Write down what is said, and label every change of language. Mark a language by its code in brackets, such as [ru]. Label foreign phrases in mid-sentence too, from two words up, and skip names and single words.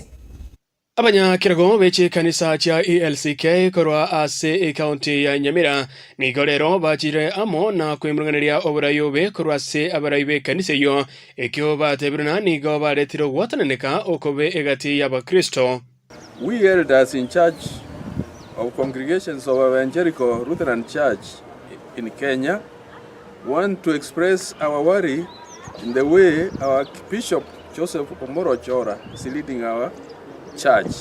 [guz] Abanyakirago beche kanisa cha ELCK korwa ase county ya Nyamira nigo rero bachire amo na kwemurunganiria oburayobe korwa se abaraibe kanisa yo ekyo batebirana nigo baretiro gwatananeka okobe egati y'abakristo. [en] We elders in charge of congregations of Evangelical Lutheran Church in Kenya want to express our worry in the way our Bishop Joseph Omorochora is leading our church.